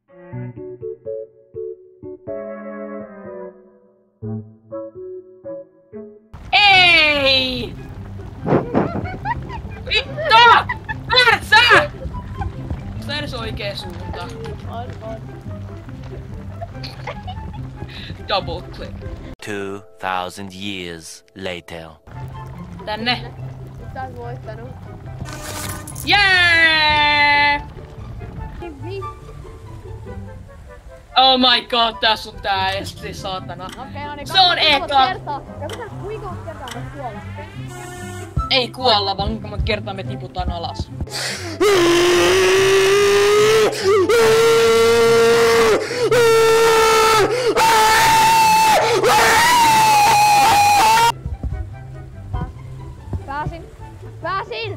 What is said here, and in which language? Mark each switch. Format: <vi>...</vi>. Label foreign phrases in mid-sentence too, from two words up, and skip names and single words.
<fi>Ei! Vittu! Määrsä! Onko edes oikea suunta? On.</fi> <en>Double click. 2000 years later.</en> <fi>Tänne. Nyt sä oot voittanut. Jee!</fi> <en>Oh my god,</en> <fi>tässä on tää esti, saatana. Okei, no niin. Se on eka! Kuinka monta kertaa me kuolla? Ei kuolla, vaan kuinka monta kertaa me tiputaan alas. Pääsin!</fi>